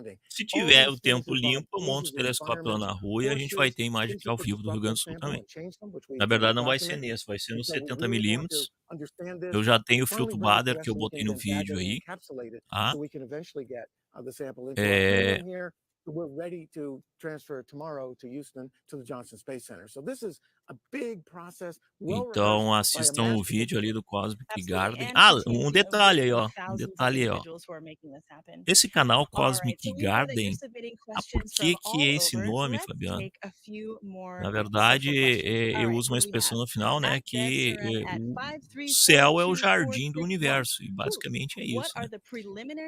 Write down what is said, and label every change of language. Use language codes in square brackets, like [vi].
[pt] Se tiver o tempo limpo, eu monto o telescópio lá na rua e a gente vai ter imagem aqui ao vivo do Rio Grande do Sul também. Na verdade não vai ser nesse, vai ser no 70mm. Eu já tenho o filtro Bader que eu botei no vídeo aí. Tá? [en] We're ready to transfer tomorrow to Houston to the Johnson Space Center. So this is a big process. [pt] Então assistam o vídeo ali do Cosmic Garden. Ah, um detalhe aí, ó. Um detalhe aí, ó. Esse canal Cosmic Garden, por que é esse nome, Fabiano? Na verdade, eu uso uma expressão no final, né, que o céu é o jardim do universo, e basicamente é isso, né?